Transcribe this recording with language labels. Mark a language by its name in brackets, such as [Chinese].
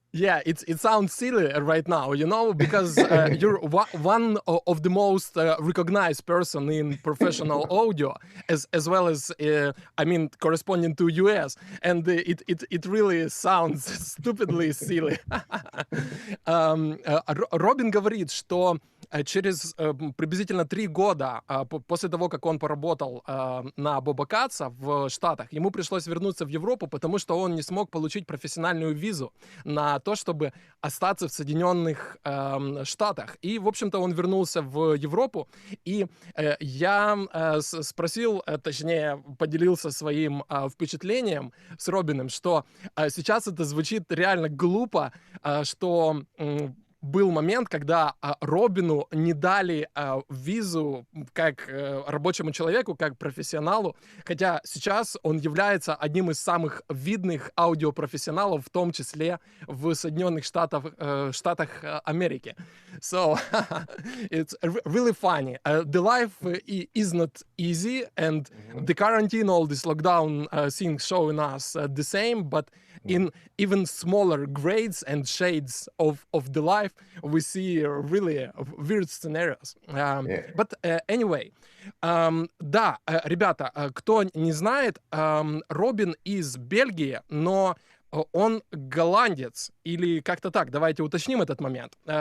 [English] Yeah, it sounds silly right now, because you're one of the most recognized person in professional audio, as well as corresponding to US, and it really sounds stupidly silly. [Russian] Робин говорит, что через приблизительно 3 года после того, как он поработал на Боба Катца в Штатах, ему пришлось вернуться в Европу, потому что он не смог получить профессиональную визу на то, чтобы остаться в Соединенных Штатах. И, в общем-то, он вернулся в Европу, и я спросил, точнее, поделился своим впечатлением с Робином, что сейчас это звучит реально глупо, что был момент, когда Робину не дали визу как рабочему человеку, как профессионалу, хотя сейчас он является одним из самых видных аудиопрофессионалов, в том числе в Соединенных Штатах Америки. [English] So, it's really funny. The life is not easy, and the quarantine, all this lockdown things showing us the same, but in even smaller grades and shades of the life, we see really weird scenarios. But anyway, [Russian] да, ребята, кто не знает, Робин из Бельгии, но он голландец, или как-то так, давайте уточним этот момент.